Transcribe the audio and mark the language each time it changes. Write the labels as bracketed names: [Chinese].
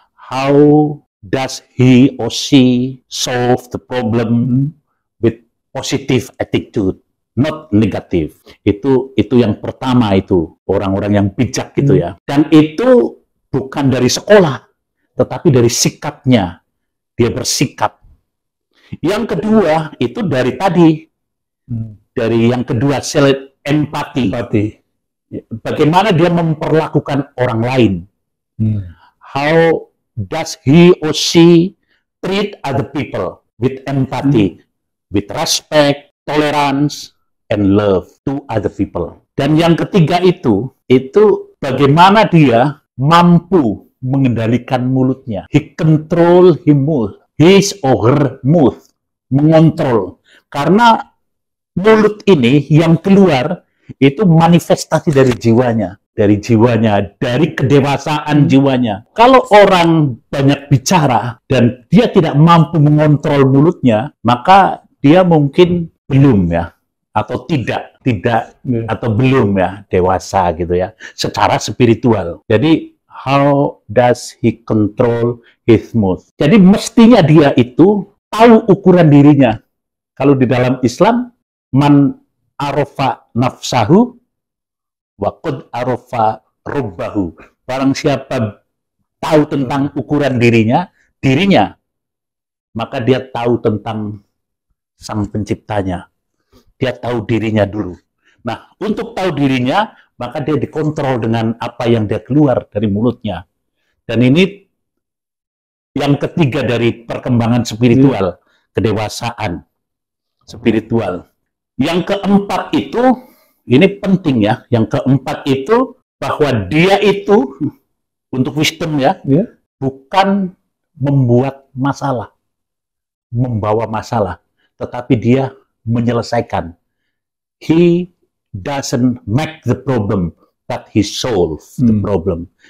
[English] How does he or she solve the problem with positive attitude? Not negative. [Indonesian] Itu yang pertama, itu orang-orang yang bijak gitu ya. Dan itu bukan dari sekolah, tetapi dari sikapnya. Dia bersikap. Yang kedua itu dari tadi, dari yang kedua empati. Bagaimana dia memperlakukan orang lain? [English] How does he or she treat other people with empathy, with respect, tolerance, and love to other people. [Indonesian] Dan yang ketiga itu bagaimana dia mampu mengendalikan mulutnya. [English] He control his or her mouth, [Indonesian] mengontrol. Karena mulut ini yang keluar itu manifestasi dari jiwanya, dari kedewasaan jiwanya. Kalau orang banyak bicara dan dia tidak mampu mengontrol mulutnya, maka dia mungkin belum ya, atau tidak atau belum ya dewasa gitu ya, secara spiritual. Jadi [English] how does he control his mood. [Indonesian] Jadi mestinya dia itu tahu ukuran dirinya. Kalau di dalam Islam, [Arabic] man arafa nafsahu wa qad arafa rabbahu. [Indonesian] Barang siapa tahu tentang ukuran dirinya, maka dia tahu tentang sang penciptanya. Dia tahu dirinya dulu. Nah, untuk tahu dirinya, maka dia dikontrol dengan apa yang dia keluar dari mulutnya. Dan ini yang ketiga dari perkembangan spiritual, kedewasaan spiritual. Yang keempat itu, ini penting ya, yang keempat itu bahwa dia itu, untuk wisdom ya, bukan membuat masalah, membawa masalah, tetapi dia menyelesaikan. [English] He doesn't make the problem, but he solve the problem.